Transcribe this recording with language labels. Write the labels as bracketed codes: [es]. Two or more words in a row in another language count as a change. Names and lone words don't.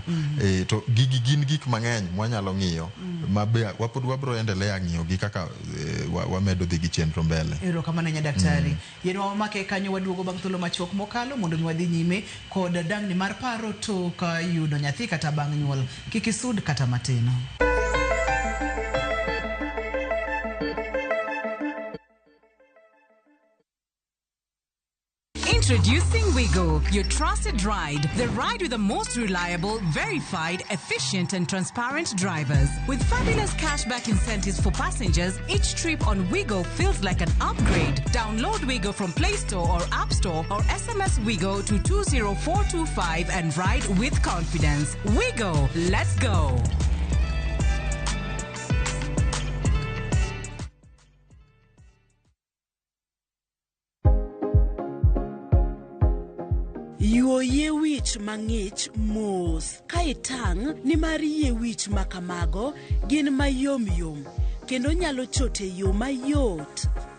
[luo] To gigi gin gik mang'eny mwanyalo ng'iyo mabe wapod wabro endelea ng'iyo gi kaka wamedo dhi gi chenro mbele. Erokamano nya daktari. Yeno wamake kanyo waduogo bang' thuolo machuok mokalo mondo mi wadhi nyime kod dangni mar paro to ka yudo nyathi kata bang' nyuol, kik isud kata matino. [en] Introducing Wigo, your trusted ride. The ride with the most reliable, verified, efficient and transparent drivers. With fabulous cashback incentives for passengers, each trip on Wigo feels like an upgrade. Download Wigo from Play Store or App Store or SMS Wigo to 20425 and ride with confidence. Wigo, let's go. [luo] Yuoye wich mang'ich mos ka itang' ni mar yie wich makamago gin mayom yom kendo nyalo chote yo mayot.